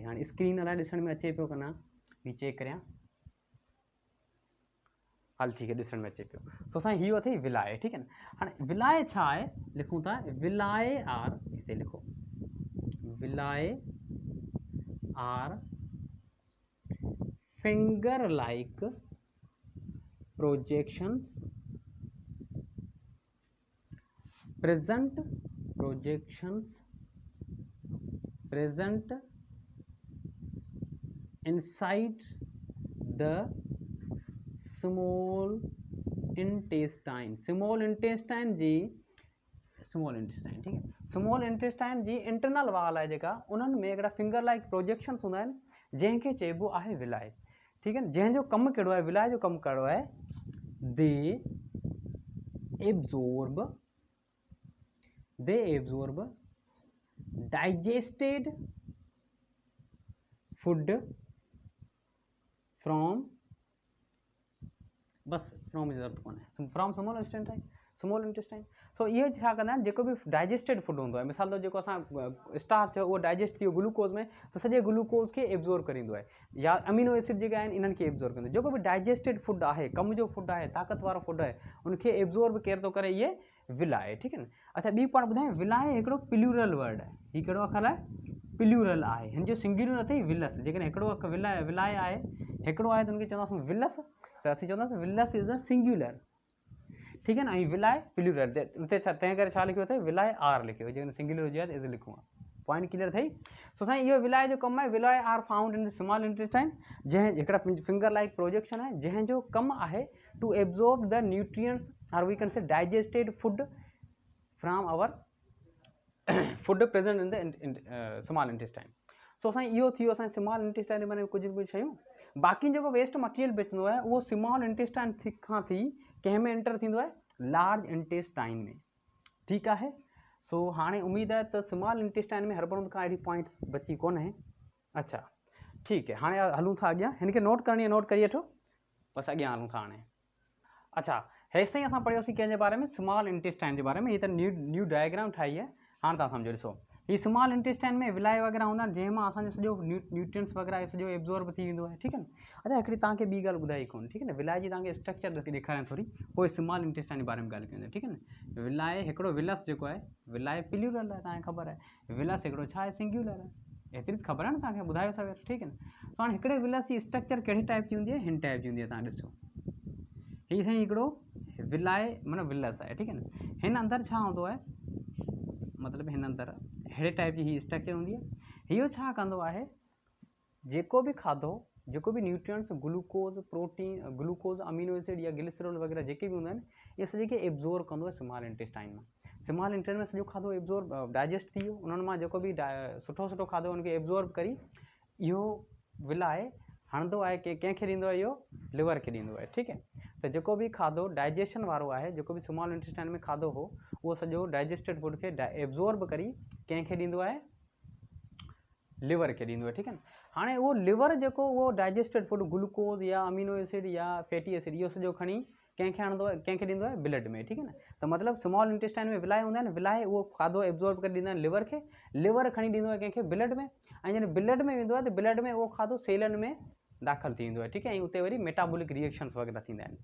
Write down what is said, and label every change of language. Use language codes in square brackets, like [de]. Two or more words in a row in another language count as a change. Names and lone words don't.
[sd] हाणे स्क्रीन अलाए ॾिसण में अचे पियो कि न, ही चेक करियां। हल ठीक है, ॾिसण में अचे पियो। सो असांजी हीअ अथई विलाए। ठीक है न। हाणे विलाए छा आहे? लिखूं था [en] villi are, [sd] हिते लिखो [en] villi are finger like projections present inside the small intestine। small intestine [sd] जी ठीक है, [en] small intestine [sd] जी [en] internal wall [sd] आहे जेका, उन्हनि में हिकिड़ा [en] finger like projections [sd] हूंदा आहिनि जंहिंखे चइबो आहे विलाए। ठीक है। जंहिंजो कमु कहिड़ो आहे? विलाए जो कमु कहिड़ो आहे? [en] they absorb digested food from, [sd] बस फ्रॉम जी ज़रूरत कोन्हे, [en] from small intestine. [sd] सो इहे छा कंदा आहिनि? जेको बि [en] digested food [sd] हूंदो आहे, मिसाल तौर जेको असां स्टार्च आहे उहो डाइजेस्ट थी वियो ग्लूकोज में, त सॼे ग्लूकोज खे एब्जॉर्ब करींदो आहे, या [en] amino acid [sd] जेके आहिनि इन्हनि खे एब्जॉर्ब कंदो आहे। जेको बि [en] digested food [sd] आहे, कम जो फूड आहे, ताक़त वारो फूड आहे, उनखे एब्जॉर्ब केर थो करे? इहे विलाए। ठीक है न। अच्छा ॿी पाण ॿुधायां, विलाए हिकिड़ो [en] plural word [sd] आहे। हीउ कहिड़ो अखर आहे? प्लूरल आहे। हिन जो सिंगुलर अथई विलस। जेकॾहिं हिकिड़ो अखर विलाए आहे, हिकिड़ो आहे त हुनखे चवंदासीं विलस, त असीं चवंदासीं [en] villus is a singular. [sd] ठीक है न। ऐं विलाए प्लूरल, उते छा तंहिं करे छा लिखियो अथई? विलाए आर लिखियो, जेकॾहिं सिंगुलर हुजे त इज़ लिखूं आहे। [en] point clear [sd] अथई? सो साईं इहो विलाए जो कमु आहे। [en] villi are found in the small intestine, [sd] जंहिं हिकिड़ा [en] finger like projection [sd] आहे जंहिंजो कमु आहे [en] to absorb the nutrients aur we can say digested food from our food present in the small intestine. [sd] सो असांजी इहो थी वियो असांजे [en] small intestine [sd] में कुझु शयूं। बाक़ी जेको [en] waste material [sd] बचंदो आहे उहो [en] small intestine [sd] खां थी कंहिं में एंटर थींदो आहे? [en] large intestine [sd] में। ठीक आहे। सो हाणे उम्मीद आहे त [en] small intestine [sd] में हड़बड़ खां अहिड़ी पॉइंट्स बची कोन्हे। अच्छा ठीक है, हाणे हलूं था अॻियां। हिन खे नोट करणी आहे, नोट करी वठो, बसि अॻियां हलूं था हाणे। अच्छा हेसि ताईं असां पढ़ियोसीं कंहिंजे बारे में? [en] small intestine [sd] जे बारे में। हीअ त [en] new diagram [sd] ठाही आहे, हाँ तव्हां सम्झो ॾिसो ही [en] small intestine [sd] में विलाए वग़ैरह हूंदा आहिनि जंहिंमां असांजो सॼो न्यूट्रिएंट्स वग़ैरह सॼो एब्जॉर्ब थी वेंदो आहे ठीकु आहे न। अच्छा हिकिड़ी तव्हांखे ॿी ॻाल्हि ॿुधाई कोन ठीकु आहे न, विलाए जी तव्हांखे स्ट्रक्चर ॾेखारियां थोरी, पोइ [en] small intestine [sd] जे बारे में ॻाल्हि कयूं ठीकु आहे न। विलाए हिकिड़ो विलस जेको आहे, विलाए प्लूरल आहे तव्हांखे ख़बर आहे, विलस हिकिड़ो छा आहे सिंग्युलर आहे, एतिरी ख़बर आहे न तव्हांखे, ॿुधायो सवेर ठीकु आहे न। त हाणे हिकिड़े विलस जी स्ट्रक्चर कहिड़ी टाइप जी हूंदी आहे, हिन टाइप जी हूंदी आहे। तव्हां ॾिसो हीअ साईं हिकिड़ो विलाए मतिलबु विलस आहे ठीकु आहे न, हिन अंदरि छा हूंदो आहे, मतिलबु हिन अंदरि अहिड़े टाइप जी हीअ स्ट्रक्चर हूंदी आहे। इहो छा कंदो आहे, जेको बि खाधो, जेको बि न्यूट्रिएंट्स, ग्लूकोज, प्रोटीन, ग्लूकोज, [en] amino acid [sd] या ग्लिसरॉल वग़ैरह जेके बि हूंदा आहिनि, इहे सॼे खे एब्जॉर्ब कंदो आहे [en] small intestine [sd] मां। [en] small intestine [sd] में सॼो खाधो एब्जॉर्ब डाइजेस्ट थी वियो, उन्हनि मां जेको बि सुठो सुठो खाधो उनखे एब्जॉर्ब करी इहो विलाए हणंदो आहे कि कंहिंखे ॾींदो आहे, इहो लिवर खे ॾींदो आहे ठीकु आहे। त जेको बि खाधो डाइजेशन वारो आहे, जेको बि [en] small intestine [sd] में खाधो हो, उहो सॼो [en] digested food [sd] खे एब्जॉर्ब करी कंहिंखे ॾींदो आहे, लिवर खे ॾींदो आहे ठीकु आहे न। हाणे उहो लिवर जेको उहो [en] digested food [sd] ग्लूकोज या [en] amino acid [sd] या [en] fatty acid [sd] इहो सॼो खणी कंहिंखे हणंदो आहे, कंहिंखे ॾींदो आहे, ब्लड में ठीकु आहे न। त मतिलबु [en] small intestine [sd] में विलाए हूंदा आहिनि, विलाए उहो खाधो एब्जॉर्ब करे ॾींदा आहिनि लिवर खे, लिवर खणी ॾींदो आहे कंहिंखे ब्लड में, ऐं जॾहिं ब्लड में वेंदो आहे त ब्लड में उहो खाधो सेलनि में दाख़िल थी वेंदो आहे ठीकु आहे, ऐं उते वरी [en] metabolic reactions [sd] वग़ैरह थींदा आहिनि।